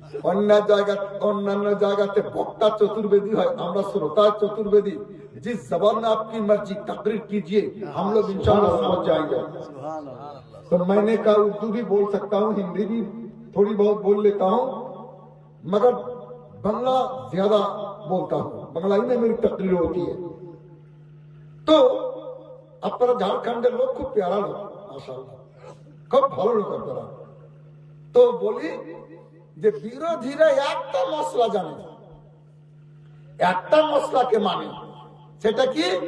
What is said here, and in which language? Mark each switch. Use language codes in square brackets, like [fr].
[bn] অন্যান্য জায়গাতে বক্তা চতুর্বেदी হয়, আমরা শ্রোতা চতুর্वेदी। [hi] जिस जबान में आपकी मर्जी तकरीर कीजिए, हम लोग इंशाल्लाह समझ जाएंगे। तो मैंने कहा उर्दू भी बोल सकता हूँ, हिंदी भी थोड़ी बहुत बोल लेता हूँ, मगर बांग्ला ज्यादा बोलता हूँ। बांग्लाई में मेरी तकरीर होती है। [bn] তো আপনারা ঝাড়খণ্ডের লোক খুব প্যারা লোক, মাশাআল্লাহ, খুব ভালো লোক আপনারা। তো বলি যে বিরোধীরা একটা মশলা জানে, একটা মশলাকে মানে, সেটা কি?